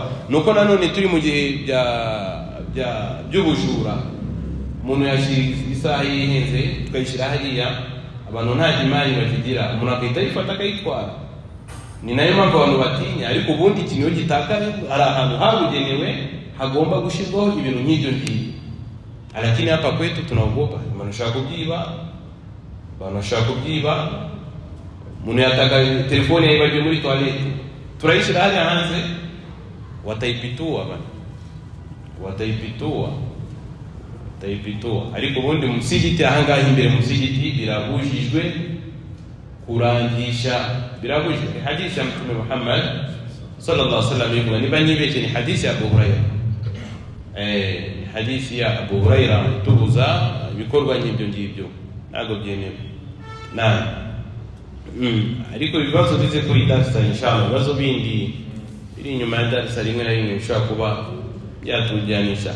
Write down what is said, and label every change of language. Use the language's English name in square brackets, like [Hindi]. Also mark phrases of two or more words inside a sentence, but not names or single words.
[Kinyarwanda] Nuko nanone turi mu gihe by'ubujura, umuntu yashira isaha yihenze tukayishyira hariya, abantu nta imani bakigira, umuntu akahita yifata akayitwara. Ni nayo mpamvu abantu batinya, ariko ubundi ikintu gitakaye hari ahantu habugenewe hagomba gushyirwaho ibintu nk'ibyo ngibyo. [Swahili] Lakini hapa kwetu tunaogopa, [Kinyarwanda] wanashaka kubyiba, umuntu yataka telefone yaibajwe muri toilette, turayishyira hariya hanze, wataipitua. Ariko ubundi musigiti ahangaha imbere musigiti birabujijwe kurangisha, birabujijwe. [Swahili] Hadithi ya Mtume [Kinyarwanda] Muhammad [Arabic] صلى الله عليه وسلم [Kinyarwanda] ivuga, niba nibeshye ni hadithi ya Abu Hurairah. [Swahili] Hadithi ya [Kinyarwanda] Abu Hurairah tubuza ibikorwa n'ibyo ngibyo ntago byemewe. Ariko ibibazo bize kuri darasa inshallah, ibibazo bindi biri inyuma ya darasa rimwe na rimwe bishobora kuba byatujyanisha.